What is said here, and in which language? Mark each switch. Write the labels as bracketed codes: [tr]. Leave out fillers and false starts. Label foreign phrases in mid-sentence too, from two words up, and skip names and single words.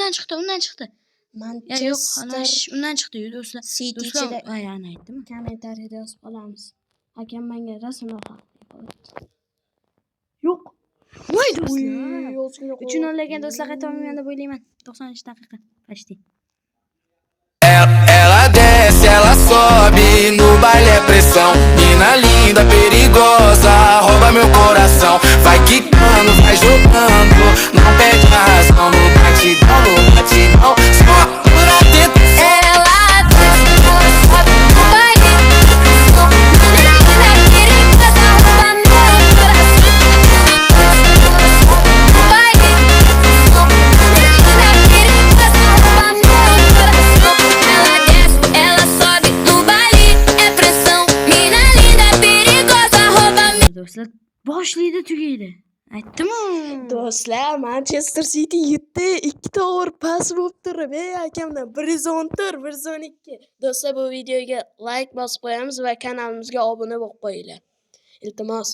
[uz] undan chiqdi. Ya yo'q, Manchester undan chiqdi do'stlar. City Do'stlar, ichida ayani aytdimi? kommentariyada yozib qolamiz. Hakam menga rasmlar haqli qildi. Yo'q. Voy Uy, do'stlar. ozgina 3-0 ekan do'stlar, qaytaman deb o'ylayman. 93 daqiqa. Почти. [pt] Ela desce, ela sobe, no baile é pressão. Mina linda, perigosa, rouba meu coração. Vai quicando, vai jogando, não perde a razão. No batidão, só por atento. ela desce, ela sobe no baile. Menina linda, perigosa, rouba meu coração. No baile. Menina linda, perigosa, rouba meu coração. Ela desce, ela sobe no baile. É pressão. Menina linda, perigosa, rouba meu. [uz] Do'stlar, boshlaydi, tugaydi. Aytdim-ku. Do'stlar, Manchester City 2 to'g'ri pas bo'lib turib, hakamdan 110 112. Do'stlar, bu videoga like bosib qo'yamiz va kanalimizga obuna bo'lib qo'yinglar. Iltimos.